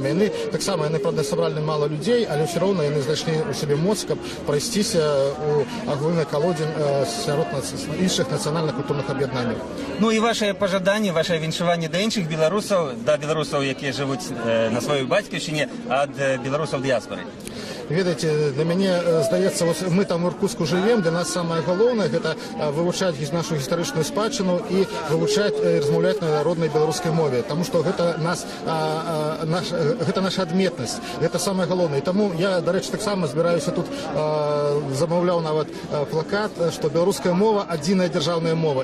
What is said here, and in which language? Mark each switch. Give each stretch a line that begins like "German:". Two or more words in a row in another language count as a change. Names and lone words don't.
Belarusian: Яны таксама, яны, правда, сабралі мала людзей, але ўсё роўна яны знайшлі у сябе моц, каб прайсціся у агульны калодзін сярод іншых нацыянальна-культурных аб'яднанняў. Ну і ваше пажаданне, ваше віншаванне да іншых беларусаў, да беларусаў, якія жывуць на сваёй бацькаўшчыне, ад беларусаў дыяспары. Ведаеце, для мяне здаецца, мы там у Иркутску живем, для нас самое галоўнае гэта вывучаць нашу гістарычную спадчыну і вывучаць і размаўляць на роднай беларускай мове, таму што гэта гэта наша адметнасць, гэта самае галоўнае. Таму я, дарэчы, таксама збіраюся тут, замаўляў нават плакат, што беларуская мова адзіная дзяржаўная мова.